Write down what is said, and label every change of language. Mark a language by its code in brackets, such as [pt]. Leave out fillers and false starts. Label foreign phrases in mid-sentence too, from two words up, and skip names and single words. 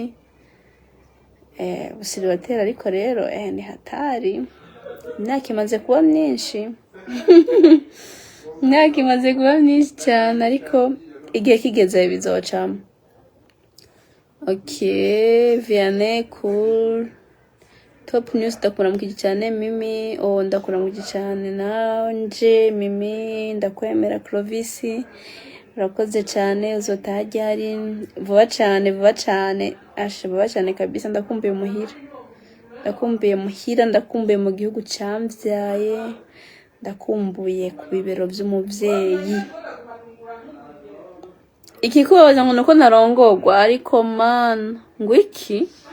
[rn] Busiribatera, ariko rero ni hatari. Imyaka imaze kuba myinshi. Imyaka imaze kuba myinshi cyane, ariko igihe kigeze bizocamo. [en] Okay, Vianney cool. Top news [rn] ndakuramukije cyane Mimi. Ndakuramukije cyane nanje Mimi, ndakwemera Clovis. urakoze cyane uzotaha ryari vuba cyane ashe vuba cyane kabisa ndakumbuye muhira ndakumbuye mu gihugu cyambyaye ndakumbuye ku bibero by'umuvyeyi ikikubabaza ngo nuko narongorwa ariko man ngo iki